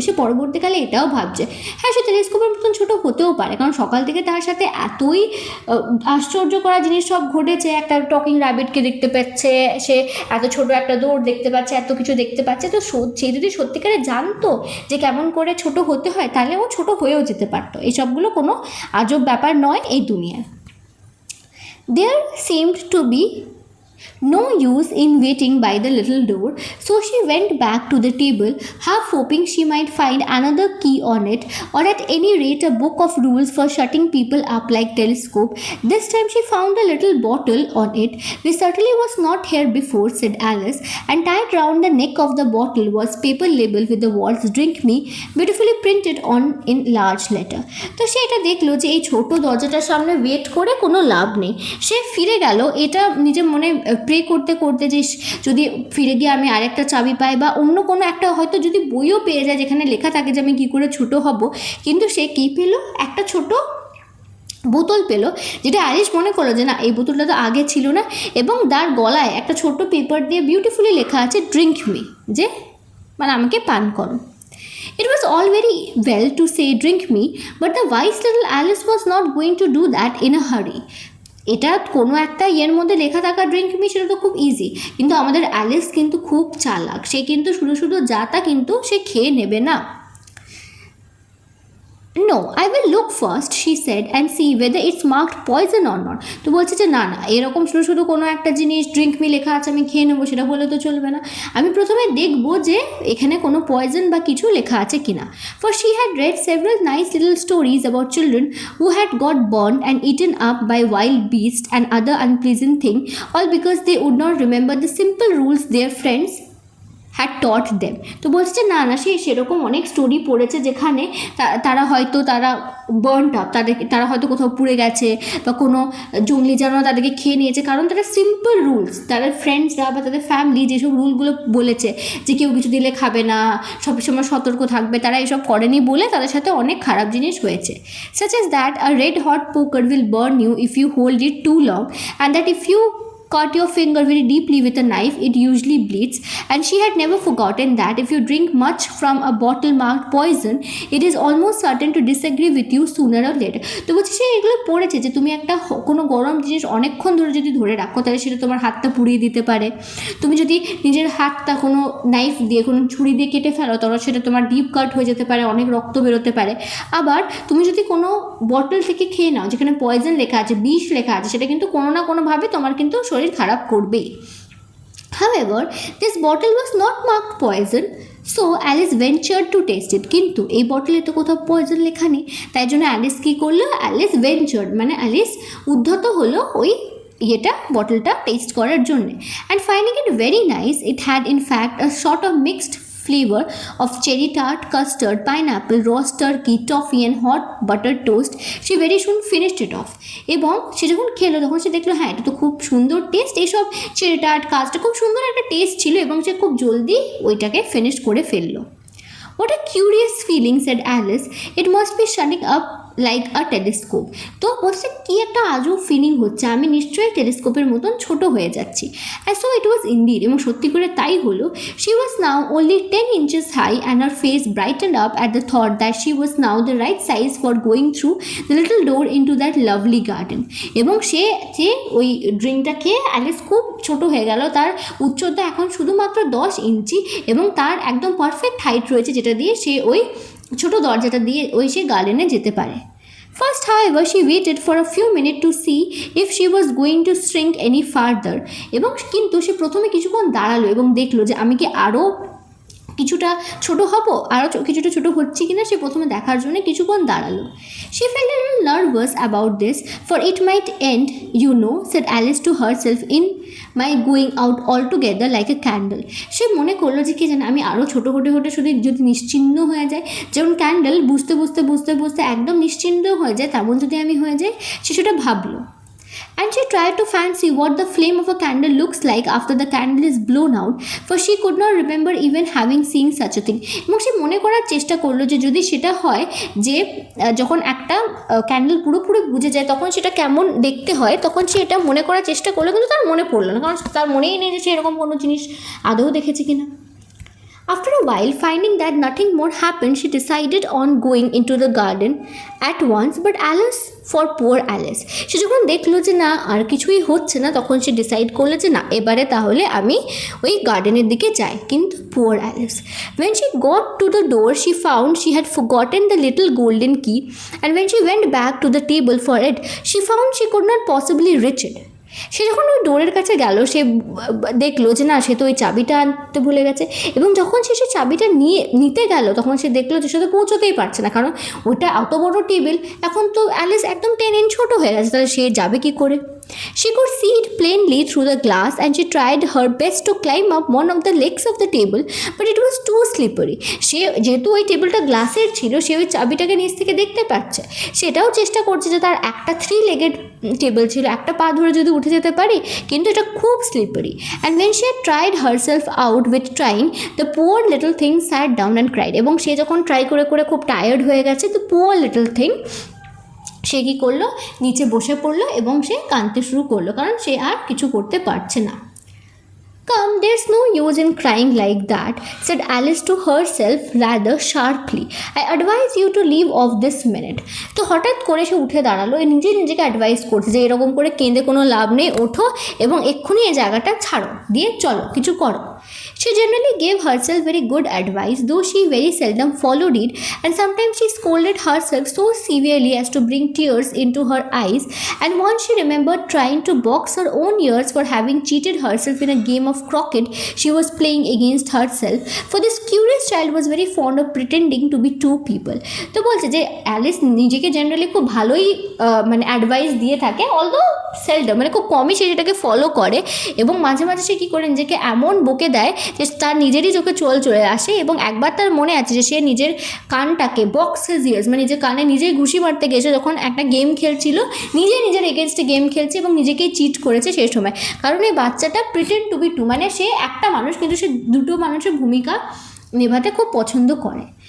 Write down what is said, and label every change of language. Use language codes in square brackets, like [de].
[bn] সে পরবর্তীকালে এটাও ভাবছে হ্যাঁ সে টেলিস্কোপের মতন ছোটো হতেও পারে, কারণ সকাল থেকে তার সাথে এতই আশ্চর্য করা জিনিস সব ঘটেছে। একটা টকিং র্যাবিটকে দেখতে পাচ্ছে, সে এত ছোট একটা দৌড় দেখতে পাচ্ছে, এত কিছু দেখতে পাচ্ছে। তো সে যদি সত্যিকারে জানতো যে কেমন করে ছোট হতে হয় তাহলে ও ছোট হয়েও যেতে পারতো। এইসবগুলো কোনো আজব ব্যাপার নয় এই দুনিয়ায়। [en] There seemed to be no use in waiting by the little door, so she went back to the table, half hoping she might find another key on it, or at any rate a book of rules for shutting people up like telescope. This time she found a little bottle on it, which certainly was not here before, said Alice, and tied round the neck of the bottle was paper label with the words "Drink me" beautifully printed on in large letter. [bn] তো সে এটা দেখলো যে এই ছোট দরজাটার সামনে wait করে কোনো লাভ নেই। সে ফিরে গেল এটা নিজের মনে প্রে করতে করতে যে যদি ফিরে গিয়ে আমি আরেকটা চাবি পাই বা অন্য কোনো একটা হয়তো যদি বইও পেয়ে যায় যেখানে লেখা থাকে যে আমি কী করে ছোটো হব। কিন্তু সে কী পেল, একটা ছোট বোতল পেল, যেটা অ্যালিস মনে করলো যে না এই বোতলটা তো আগে ছিল না, এবং তার গলায় একটা ছোট্ট পেপার দিয়ে বিউটিফুলি লেখা আছে ড্রিঙ্ক মি, যে মানে আমাকে পান করো। [en] It was all very well to say drink me, but the wise little Alice was not going to do that in a hurry. [bn] এটা কোনো একটা ইয়ের মধ্যে লেখা থাকা ড্রিঙ্ক মি সেটা তো খুব ইজি, কিন্তু আমাদের অ্যালিস কিন্তু খুব চালাক, সে কিন্তু শুধু শুধু যা তা কিন্তু সে খেয়ে নেবে না। [en] No, I will look first, she said, and see whether it's marked poison or not. [bn] তো বলছে যে না না এরকম শুধু শুধু কোনো একটা জিনিস ড্রিঙ্ক মি লেখা আছে আমি খেয়ে নেবো সেটা বলে তো চলবে না, আমি প্রথমে দেখবো যে এখানে কোনো পয়জন বা কিছু লেখা আছে কিনা। [en] For she had read several nice little stories about children who had got burned and eaten up by wild beasts and other unpleasant things, all because they would not remember the simple rules their friends had taught them. [bn] তো বলছে যে না না সে সেরকম অনেক story পড়েছে যেখানে তারা হয়তো বার্ন আপ, তারা হয়তো কোথাও পুড়ে গেছে বা কোনো জঙ্গলি জানোয়ার তাদেরকে খেয়ে নিয়েছে, কারণ তারা সিম্পল রুলস, তাদের ফ্রেন্ডসরা বা তাদের ফ্যামিলি যেসব রুলগুলো বলেছে যে কেউ কিছু দিলে খাবে না, সবসময় সতর্ক থাকবে, তারা এসব করেনি বলে তাদের সাথে অনেক খারাপ জিনিস হয়েছে। [en] such as that a red hot poker will burn you if you hold it too long, and that if you cut your finger very deeply with a knife it usually bleeds, and she had never forgotten that if you drink much from a bottle marked poison it is almost certain to disagree with you sooner or later. [bn] তো বলছি সে এগুলো পড়েছে যে তুমি একটা কোনো গরম জিনিস অনেকক্ষণ ধরে যদি ধরে রাখো তাহলে সেটা তোমার হাতটা পুড়িয়ে দিতে পারে, তুমি যদি নিজের হাতটা কোনো নাইফ দিয়ে কোনো ছুরি দিয়ে কেটে ফেলো তাহলে সেটা তোমার ডিপ কাট হয়ে যেতে পারে, অনেক রক্ত বেরোতে পারে। আবার তুমি যদি কোনো বটল থেকে খেয়ে নাও যেখানে পয়জন লেখা আছে, বিষ লেখা আছে, সেটা কিন্তু কোনো না কোনোভাবে তোমার কিন্তু শরীর খারাপ করবেই। [en] However, this bottle was not marked poison, so Alice ventured to taste it. [bn] কিন্তু এই বটলে তো কোথাও পয়জন লেখা নেই, তাই জন্য অ্যালিস কী করলো, অ্যালিস ভেঞ্চার্ড মানে অ্যালিস উদ্ধত হলো ওই বটলটা টেস্ট করার জন্যে। [en] And finding it very nice, it had in fact a sort of mixed flavor of cherry tart, custard, pineapple, roast turkey, toffee and hot buttered toast. She very soon finished it off. [bn] এবং সে যখন খেলো তখন সে দেখলো হ্যাঁ এটা তো খুব সুন্দর টেস্ট, এইসব চেরি টার্ট কাস্টার্ড খুব সুন্দর একটা টেস্ট ছিল, এবং সে খুব জলদি ওইটাকে ফিনিশ করে ফেললো। [en] What a curious feeling, said Alice. It must be shutting up like a telescope. [bn] তো বলছে কী একটা আজব ফিলিং হচ্ছে, আমি নিশ্চয়ই টেলিস্কোপের মতন ছোট হয়ে যাচ্ছি। [en] and so it was indeed, [bn] এবং সত্যি করে তাই হলো। [en] She was now only 10 inches high and her face brightened up at the thought that she was now the right size for going through the little door into that lovely garden. [bn] এবং সে যে ওই ড্রিঙ্কটা খেয়ে Alice খুব ছোট হয়ে গেল, তার উচ্চতা এখন শুধুমাত্র 10 ইঞ্চি এবং তার একদম পারফেক্ট হাইট রয়েছে যেটা দিয়ে সে ওই ছোট দরজাটা দিয়ে ওই সে গার্ডেনে যেতে পারে। [en] First, however, she waited for a few minutes to see if she was going to shrink any further. [bn] এবং কিন্তু সে প্রথমে কিছুক্ষণ দাঁড়ালো এবং দেখলো যে আমি কি আরও কিছুটা ছোট হব, আরও কিছুটা ছোট হচ্ছে কিনা, সে প্রথমে দেখার জন্য কিছুক্ষণ দাঁড়ালো। [en] She felt a little nervous about this, for it might end, you know, said Alice to herself, in my going out altogether like a candle. [bn] সে মনে করলো যে কি জানে আমি আরও ছোটো হতে হতে শুধু যদি নিশ্চিহ্ন হয়ে যায়, যেমন ক্যান্ডেল বুঝতে বুঝতে বুঝতে বুঝতে একদম নিশ্চিহ্ন হয়ে যায়, তেমন যদি আমি হয়ে যাই, সে সেটা ভাবলো। [en] and she tried to fancy what the flame of a candle looks like after the candle is blown out, for she could not remember even having seen such a thing. [bn] এবং সে মনে করার চেষ্টা করলো যে যদি সেটা হয় যে যখন একটা ক্যান্ডেল পুরোপুরি বুঝে যায় তখন সেটা কেমন দেখতে হয়, তখন সে এটা মনে করার চেষ্টা করলো, কিন্তু তার মনে পড়লো না, কারণ তার মনেই নেই যে সে এরকম কোনো জিনিস আদৌ দেখেছে কিনা। [en] After a while, finding that nothing more happened, she decided on going into the garden at once, but Alice, for poor Alice, [bn] সে যখন দেখলো যে না আর কিছুই হচ্ছে না, তখন সে ডিসাইড করলো যে না এবারে তাহলে আমি ওই গার্ডেনের দিকে যাই, কিন্তু poor Alice. [en] When she got to the door, she found she had forgotten the little golden key, and when she went back to the table for it, she found she could not possibly reach it. [bn] সে যখন ওই ডোরের কাছে গেল, সে দেখলো যে না সে তো ওই চাবিটা আনতে ভুলে গেছে, এবং যখন সে চাবিটা নিতে গেল তখন সে দেখলো যে সে তো পৌঁছতেই পারছে না, কারণ ওইটা এত বড় টেবিল, এখন তো অ্যালিস একদম 10 ইঞ্চ ছোটো হয়ে গেছে, তাহলে সে যাবে কী করে। [en] She could see it plainly through the glass, and she tried her best to climb up one of the legs of the table, but it was too slippery. [bn] সে যেহেতু ওই টেবিলটা গ্লাসের ছিল, সে ওই চাবিটাকে নিচ থেকে দেখতে পাচ্ছে, সেটাও চেষ্টা করছে যে তার একটা 3 legged টেবিল ছিল, একটা পা ধরে যদি উঠে যেতে পারি, কিন্তু এটা খুব slippery. [en] And when she had tried herself out with trying, the poor little thing sat down and cried. [bn] এবং সে যখন ট্রাই করে করে খুব টায়ার্ড হয়ে গেছে, তো [en] poor little thing [bn] সে কী করলো, নিচে বসে পড়লো এবং সে কাঁদতে শুরু করলো, কারণ সে আর কিছু করতে পারছে না। [en] Come, there's no use in crying like that, said Alice to herself rather sharply. I advise you to leave off this minute. [bn] তো হঠাৎ করে সে উঠে দাঁড়ালো, নিজেকে অ্যাডভাইস করছে যে এরকম করে কেঁদে কোনো লাভ নেই, ওঠো এবং এক্ষুনি এই জায়গাটা ছাড়ো, দিয়ে চলো কিছু করো। [en] She generally gave herself very good advice, though she very seldom followed it, and sometimes she scolded herself so severely as to bring tears into her eyes, and once she remembered trying to box her own ears for having cheated herself in a game of croquet she was playing against herself, for this curious child was very fond of pretending to be two people. [bn] তো বলছে যে Alice নিজেকে generally খুব ভালোই মানে advice দিয়ে থাকে, although seldom, মানে খুব কমই সে সেটাকে ফলো করে, এবং মাঝে মাঝে সে কী করে নিজেকে এমন বকে দেয় যে তার নিজেরই চোখে চলে আসে। এবং একবার তার মনে আছে যে সে নিজের কানটাকে [en] box his ears, [bn] মানে নিজের কানে নিজেই ঘুষি মারতে গেছে যখন একটা গেম খেলছিল, নিজের এগেনস্টে গেম খেলছে এবং নিজেকেই চিট করেছে সেই সময়, কারণ এই বাচ্চাটা [en] pretend to be two, [bn] মানে সে একটা মানুষ কিন্তু সে দুটো মানুষের ভূমিকা নেভাতে খুব পছন্দ করে।